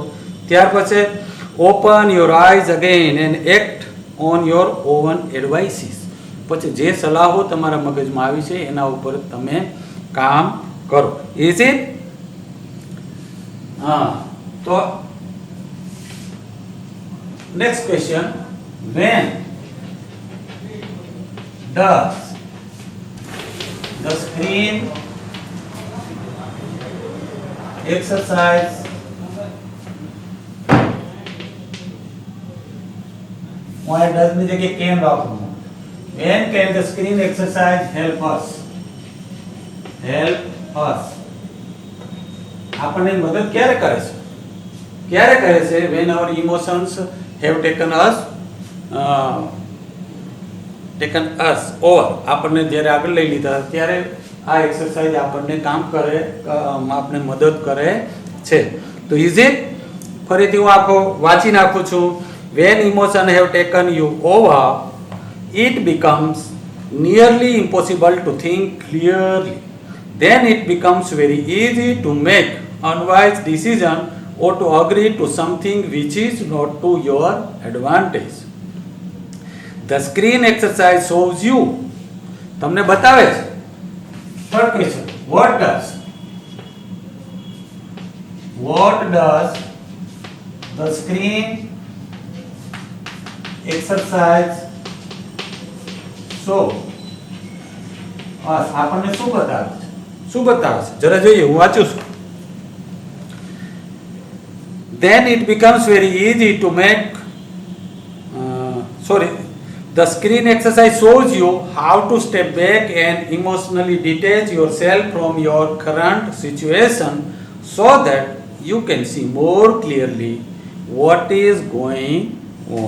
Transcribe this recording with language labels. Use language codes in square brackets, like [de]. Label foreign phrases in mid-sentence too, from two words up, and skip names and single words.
[gu] ત્યાર પછી [en] open your eyes again and act on your own advices, [gu] પછી જે સલાહો તમારા મગજમાં આવી છે એના ઉપર તમે કામ કરો. [en] is it? [gu] હા, તો [en] next question, when does the screen exercise why does [gu] ની જગ્યાએ can રાખવું, [en] when can the screen exercise help us, [gu] આપણને મદદ ક્યારે કરે છે, [en] when our emotions have taken us over, [gu] આપણને જ્યારે આગળ લઈ લીધા ત્યારે આ એક્સરસાઇઝ આપણને કામ કરે, આપણને મદદ કરે છે. તો [en] is it? [gu] ફરીથી હું આખો વાંચી નાખું છું. [en] when emotion have taken you over, it becomes nearly impossible to think clearly. Then it becomes very easy to make unwise decision or to agree to something which is not to your advantage. The screen exercise shows you, [gu] તમને બતાવે છે. [en] Third question, what does the screen exercise show us, [gu] આપણને શું બતાવે છે જરા જોઈએ, હું વાંચું છું. [en] Then it becomes very easy to make the screen exercise shows you how to step back and emotionally detach yourself from your current situation so that you can see more clearly what is going on.